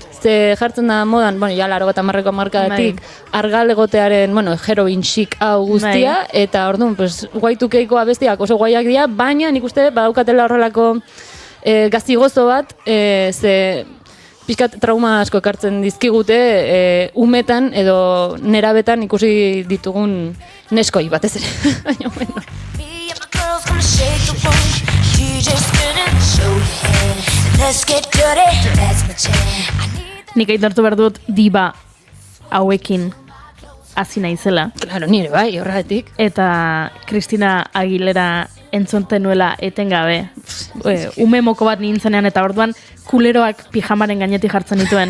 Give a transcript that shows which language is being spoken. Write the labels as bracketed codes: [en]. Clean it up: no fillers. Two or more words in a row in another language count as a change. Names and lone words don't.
[eu] Ze jartzen da modan, ja 80ko markadatik, argal egotearen, [en] heroin chic [eu] hau guztia, eta orduan, Y2Kko abestiak oso guaiak dira, baina nik uste badaukatela horrelako gaztigozo bat, ze pixkat trauma asko ekartzen dizkigute umetan edo nerabetan ikusi ditugun neskoi batez ere. Baina, bueno. [en] Girls gonna shake the room. DJ spinning, show your head. Let's get dirty. That's my jam. [eu] Nik aitortu behar dut diba hauekin hasi naizela. Claro, nire bai, horretik. Eta Kristina Aguilera entzonten nuela etengabe. Ume moko bat nintzenean eta orduan kuleroak pijamaren gainetik jartzen dituen.